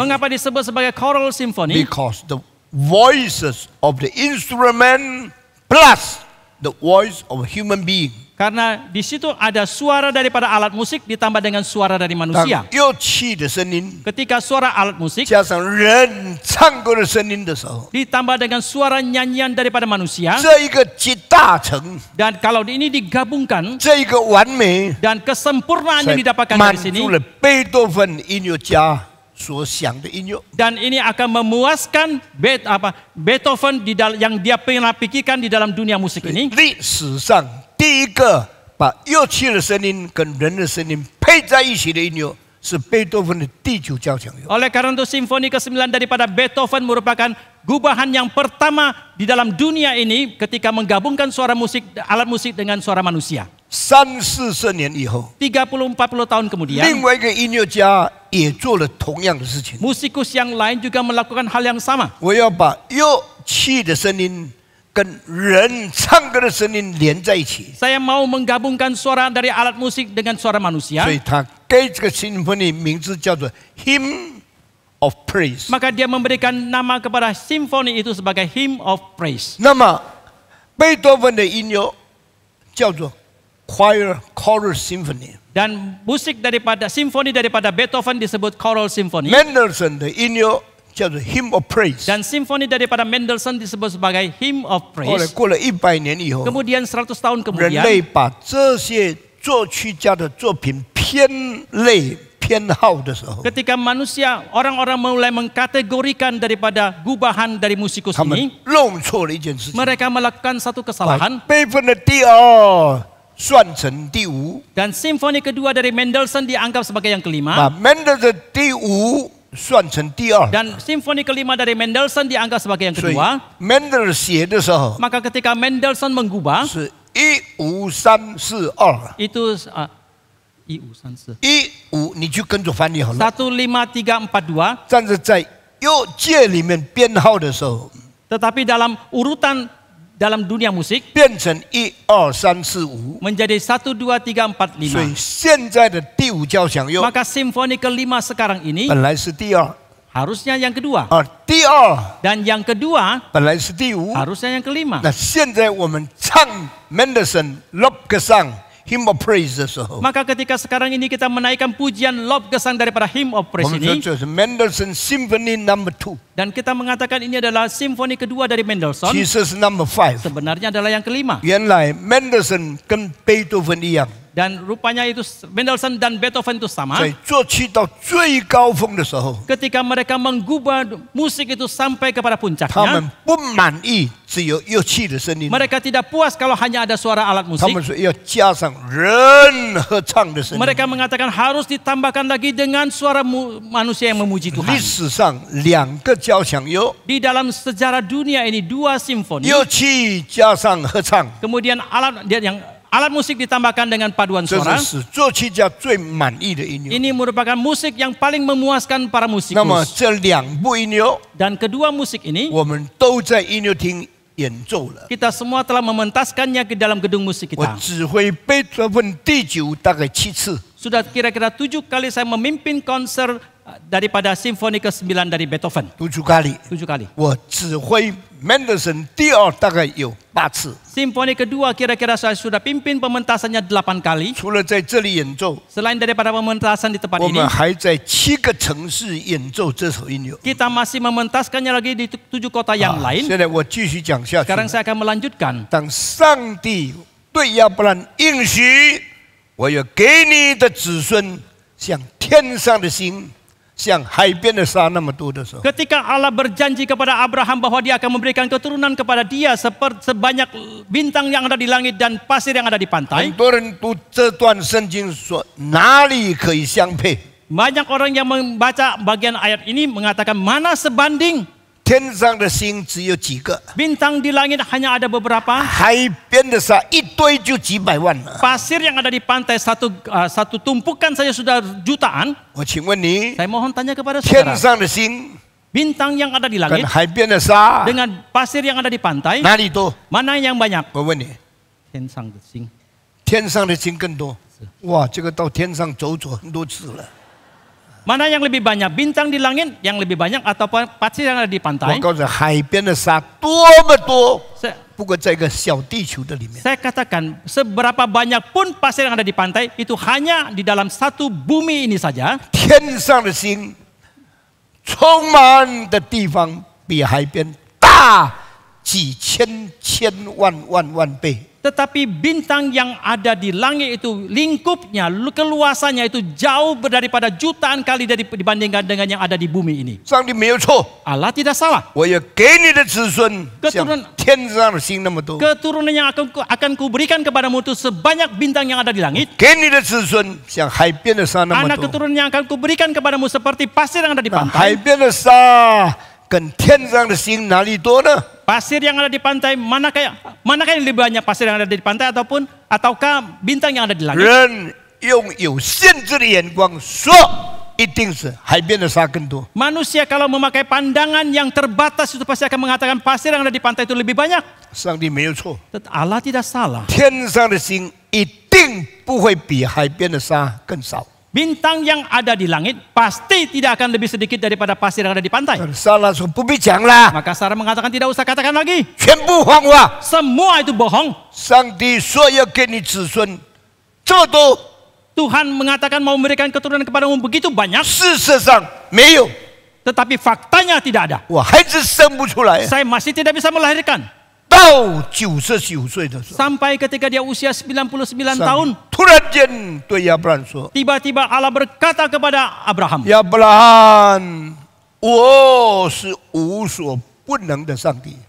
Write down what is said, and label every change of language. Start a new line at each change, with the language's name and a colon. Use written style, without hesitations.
Indonesian: Mengapa disebut sebagai choral symphony?
English: Because the voices of the instrument plus the voice of a human being。
Indonesian: Karena di situ ada suara daripada alat musik ditambah dengan suara dari
Chinese: 当
Indonesian: manusia.
Chinese: 乐器的声音
Indonesian: Ketika suara alat musik
Chinese: 加上人唱歌的声音的时候，
Indonesian: ditambah dengan suara nyanyian daripada manusia,
Chinese: 这一个集大成，
Indonesian: dan kalau ini digabungkan
Chinese: 这一个完美，
Indonesian: dan kesempurnaan yang
Chinese: 才
Indonesian: didapatkan
Chinese: 满
Indonesian: dari sini,
Chinese: 足了贝多芬音乐家所想的音乐。
Indonesian: dan ini akan memuaskan Beethoven yang dia pernah pikirkan di dalam dunia musik ini.
Chinese: 历史上第一个把乐器的声音跟人的声音配在一起的音乐，是贝多芬的第9交响乐。
Indonesian: Oleh karena itu simfoni ke-9 daripada Beethoven merupakan gubahan yang pertama di dalam dunia ini ketika menggabungkan suara musik, alat musik dengan suara manusia.
Chinese: 30-40年以后，
Indonesian: 30-40 tahun kemudian,
Chinese: 另外一个音乐家也做了同样的事情。
Indonesian: musikus yang lain juga melakukan hal yang sama.
Chinese: 我要把乐器的声音跟人唱歌的声音连在一起，
Indonesian: Saya mau menggabungkan suara dari alat musik dengan suara manusia.
Chinese: 所以他给这个 symphony 名字叫做 Hymn of Praise。
Indonesian: Maka dia memberikan nama kepada simfoni itu sebagai hymn of praise.
Chinese: 那么贝多芬的音乐叫做 Choral Symphony。
Indonesian: Dan musik daripada simfoni daripada Beethoven disebut choral symphony.
Chinese: Mendelssohn 的音乐叫做 Hymn of Praise。
Indonesian: Dan simfoni daripada Mendelssohn disebut sebagai hymn of
Chinese: 后来
Indonesian: praise.
Chinese: 过了100年以后，
Indonesian: Kemudian 100 tahun
Chinese: 人类
Indonesian: kemudian,
Chinese: 把这些作曲家的作品偏类偏好的时候，
Indonesian: ketika manusia, orang-orang mulai mengkategorikan daripada gubahan dari musikus
Chinese: 他们
Indonesian: ini,
Chinese: 弄错了一件事情，
Indonesian: mereka melakukan satu
Chinese: 把
Indonesian: kesalahan.
Chinese: 贝多芬的第2算成第5，
Indonesian: Dan simfoni kedua dari Mendelssohn dianggap sebagai yang
Chinese: 把
Indonesian: kelima.
Chinese: Mendelssohn 的第5算成第2。
Indonesian: Dan simfoni kelima dari Mendelssohn dianggap sebagai yang
Chinese: 所以
Indonesian: kedua.
Chinese: Mendelssohn 写的时候
Indonesian: Maka ketika Mendelssohn menggubah,
Chinese: 是1 15342。
Indonesian: Itu 1534。
Chinese: 15，你就跟着翻译好了。 15342. 但是在右界里面编号的时候，
Indonesian: Tetapi dalam urutan dalam dunia musik
Chinese: 变成12345。
Indonesian: menjadi 1, 2, 3, 4,
Chinese: 所以 5. 现在的第5交响乐
Indonesian: Maka simfoni kelima sekarang ini
Chinese: 本来是第2，
Indonesian: harusnya yang kedua.
Chinese: 第2
Indonesian: Dan yang kedua
Chinese: 本来是第5。
Indonesian: harusnya yang kelima.
Chinese: 那现在我们唱 Mendelssohn Lobgesang Hymn of Praise 的时候，
Indonesian: Maka ketika sekarang ini kita menaikkan pujian Lobgesang daripada Hymn of
Chinese: 我们说
Indonesian: ini
Chinese: 这是 Mendelssohn
English: Symphony Number 2，
Indonesian: dan kita mengatakan ini adalah simfoni kedua dari Mendelssohn,
Chinese: 其实是
English: Number 5。
Indonesian: sebenarnya adalah yang kelima.
Chinese: 原来 Mendelssohn 跟贝多芬一样，
Indonesian: Dan rupanya itu Mendelssohn dan Beethoven itu sama.
Chinese: 在作曲到最高峰的时候，
Indonesian: Ketika mereka menggubah musik itu sampai kepada puncaknya,
Chinese: 们不满意只有乐器的声音，
Indonesian: mereka tidak puas kalau hanya ada suara alat
Chinese: 他
Indonesian: musik.
Chinese: 们说要加上人合唱的声音。
Indonesian: Mereka mengatakan harus ditambahkan lagi dengan suara manusia yang memuji Tuhan.
Chinese: 史上2个交响乐，
Indonesian: Di dalam sejarah dunia ini 2 simfoni,
Chinese: 乐器加上合唱，
Indonesian: kemudian alat musik ditambahkan dengan paduan
Chinese: 这
Indonesian: suara.
Chinese: 是使作曲家最满意的音乐。
Indonesian: Ini merupakan musik yang paling memuaskan para
Chinese: 那么
Indonesian: musikus.
Chinese: 这2部音乐，
Indonesian: Dan kedua musik ini
Chinese: 我们都在音乐厅演奏了。
Indonesian: kita semua telah mementaskannya ke dalam gedung musik
Chinese: 我
Indonesian: kita.
Chinese: 指挥贝多芬第9大概7次，
Indonesian: Sudah kira-kira 7 kali saya memimpin konser daripada simfoni ke-9 dari Beethoven. 7kali。 7 kali.
Chinese: 我指挥 Mendelssohn 第2大概有8次。
Indonesian: Simfoni kedua kira-kira saya sudah pimpin pementasannya 8 kali.
Chinese: 除了在这里演奏，
Indonesian: Selain daripada pementasan di tempat
Chinese: 我
Indonesian: ini,
Chinese: 们还在7个城市演奏这首音乐。
Indonesian: kita masih mementaskannya lagi di 7 kota yang lain.
Chinese: 现在我继续讲下去。
Indonesian: Sekarang saya akan melanjutkan.
Chinese: 当上帝对亚伯兰应许，我要给你的子孙像天上的星，像海边的沙那么多的时候，
Indonesian: Ketika Allah berjanji kepada Abraham bahwa dia akan memberikan keturunan kepada dia sebanyak bintang yang ada di langit dan pasir yang ada di
Chinese: 很
Indonesian: pantai.
Chinese: 多人读这段圣经说哪里可以相配？
Indonesian: Banyak orang yang membaca bagian ayat ini mengatakan mana sebanding
Chinese: 天上的星只有几个，
Indonesian: bintang di langit hanya ada beberapa,
Chinese: 海边的沙一堆就几百万了。
Indonesian: pasir yang ada di pantai satu tumpukan saja sudah jutaan.
Chinese: 我请问你，
Indonesian: Saya mohon tanya kepada
Chinese: 天
Indonesian: saudara,
Chinese: 上的星
Indonesian: bintang yang ada di
Chinese: 跟
Indonesian: langit
Chinese: 海边的沙
Indonesian: dengan pasir yang ada di pantai,
Chinese: 哪里多？
Indonesian: mana yang banyak?
Chinese: 我问你，天上的星。天上的星更多。哇，这个到天上走很多次了。
Indonesian: Mana yang lebih banyak? Bintang di langit yang lebih banyak atau pasir yang ada di pantai?
Chinese: 告诉你，海边的沙多么多， 不过在一个小地球的里面。
Indonesian: Saya katakan seberapa banyak pun pasir yang ada di pantai itu hanya di dalam satu bumi ini saja.
Chinese: 天上的星充满的地方比海边大几千万倍。
Indonesian: Tetapi bintang yang ada di langit itu lingkupnya, keluasannya itu jauh daripada jutaan kali dibandingkan dengan yang ada di bumi ini.
Chinese: 上帝没有错，
Indonesian: Allah tidak salah.
Chinese: 我要给你的子孙像天上的星那么多，
Indonesian: Keturunan yang akan kuberikan kepadamu itu sebanyak bintang yang ada di langit.
Chinese: 给你的子孙像海边的沙那么
Indonesian: Anak
Chinese: 多。
Indonesian: keturunan yang akan kuberikan kepadamu seperti pasir yang ada di
Chinese: 那海
Indonesian: pantai.
Chinese: 边的沙跟天上的星哪里多呢？
Indonesian: Pasir yang ada di pantai, manakah yang lebih banyak pasir yang ada di pantai ataukah bintang yang ada di langit?
Chinese: 人用有限制的眼光说，一定是海边的沙更多。
Indonesian: Manusia kalau memakai pandangan yang terbatas itu pasti akan mengatakan pasir yang ada di pantai itu lebih banyak.
Chinese: 上帝没有错，
Indonesian: Allah tidak salah.
Chinese: 天上的星一定不会比海边的沙更少。
Indonesian: Bintang yang ada di langit pasti tidak akan lebih sedikit daripada pasir yang ada di pantai.
Chinese: 撒拉说不必讲啦，
Indonesian: Maka Sarah mengatakan tidak usah katakan lagi.
Chinese: 全部谎话。
Indonesian: Semua itu bohong.
Chinese: 上帝说要给你子孙这么多，
Indonesian: Tuhan mengatakan mau memberikan keturunan kepadamu begitu banyak,
Chinese: 事实上没有，
Indonesian: tetapi faktanya tidak ada.
Chinese: 我孩子生不出来。
Indonesian: Saya masih tidak bisa melahirkan.
Chinese: 到99岁的时候，
Indonesian: Sampai ketika dia usia 99 tahun,
Chinese: 上帝突然间对亚伯兰说
Indonesian: tiba-tiba Allah berkata kepada Abraham,：“
Chinese: 亚伯拉罕，我是无所不能的上帝，